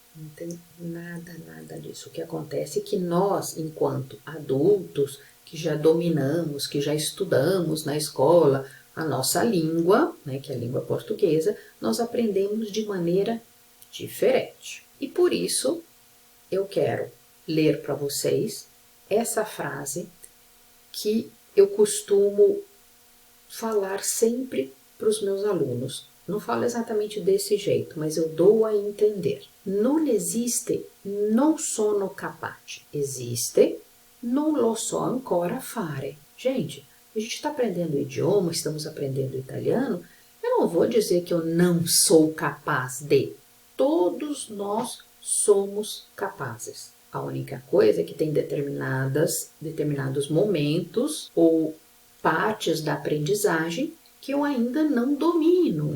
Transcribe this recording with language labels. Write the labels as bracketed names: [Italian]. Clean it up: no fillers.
[Portuguese] Não tem nada disso. O que acontece é que nós, enquanto adultos, que já dominamos, que já estudamos na escola a nossa língua, né, que é a língua portuguesa, nós aprendemos de maneira diferente. E por isso eu quero ler para vocês essa frase que eu costumo falar sempre para os meus alunos. Não falo exatamente desse jeito, mas eu dou a entender. [Italian] Non esiste non sono capace. Esiste non lo so ancora fare. [Portuguese] Gente, a gente está aprendendo o idioma, estamos aprendendo o italiano. Eu não vou dizer que eu não sou capaz de. Todos nós somos capazes. A única coisa é que tem determinados momentos ou partes da aprendizagem que eu ainda não domino.